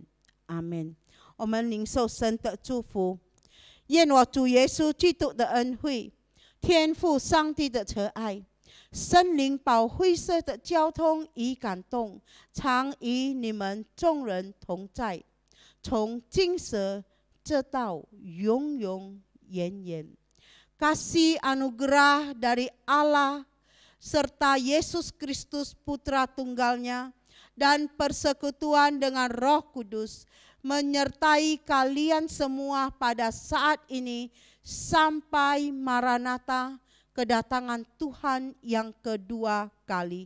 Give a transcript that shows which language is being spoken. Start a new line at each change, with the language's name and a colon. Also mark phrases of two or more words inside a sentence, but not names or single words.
Chinese: 阿门。我们领受神的祝福，愿我主耶稣基督的恩惠、天父上帝的慈爱、圣灵保惠师的交通与感动，常与你们众人同在，从今时直到永永远远。
Indonesian: Kasih anugerah dari Allah serta Yesus Kristus Putra Tunggalnya dan persekutuan dengan Roh Kudus menyertai kalian semua pada saat ini sampai Maranatha, kedatangan Tuhan yang kedua kali.